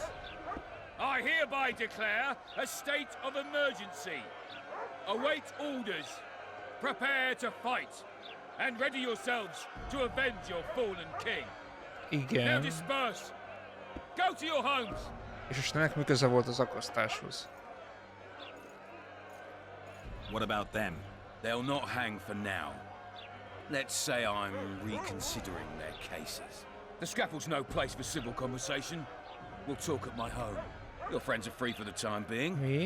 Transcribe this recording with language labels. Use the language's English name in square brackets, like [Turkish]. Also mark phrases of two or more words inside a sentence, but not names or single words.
[English] I hereby declare a state of emergency. Await orders. Prepare to fight. And ready yourselves to avenge your fallen king. [Hungarian] Igen. [English] Now disperse. Go to your homes. [Hungarian] És most ennek mi köze volt az akasztáshoz? [English] What about them? They'll not hang for now. Let's say I'm reconsidering their cases. The scaffold's no place for civil conversation. We'll talk at my home. Your friends are free for the time being. Me?